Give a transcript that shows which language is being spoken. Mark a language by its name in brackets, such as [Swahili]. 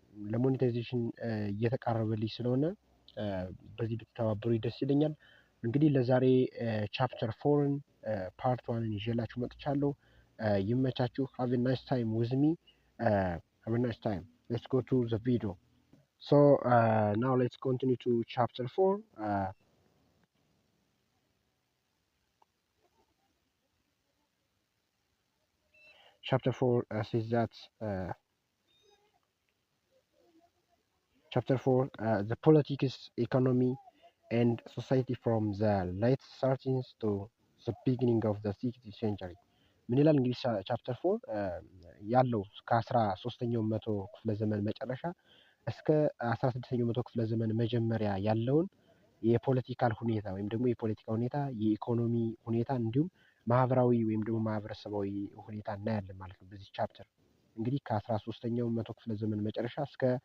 [Amharic] ለሞኔታይዜሽን እየተቃረበልኝ ስለሆነ በዚህ ብትተባበሩ ደስ ይለኛል። እንግዲህ ለዛሬ ቻፕተር 4ን ፓርት 1ን ይዤላችሁ መጥቻለሁ። ይመቻችሁ። [English] have a nice time with me. Have a nice time. Let's go to the video. So now let's continue to chapter 4. Chapter 4 says that Chapter 4 the politics, economy, and society from the late 13th to the beginning of the 16th century. [Amharic] ምን ይላል እንግዲህ ቻፕተር 4 ያለው ከ13ኛው መቶ ክፍለ ዘመን መጨረሻ እስከ 16ኛው መቶ ክፍለ ዘመን መጀመሪያ ያለውን የፖለቲካል ሁኔታ ወይም ደግሞ የፖለቲካ ሁኔታ፣ የኢኮኖሚ ሁኔታ እንዲሁም ማህበራዊ ወይም ደግሞ ማህበረሰባዊ ሁኔታ እናያለን ማለት ነው። በዚህ ቻፕተር እንግዲህ ከ13ኛው መቶ ክፍለ ዘመን መጨረሻ እስከ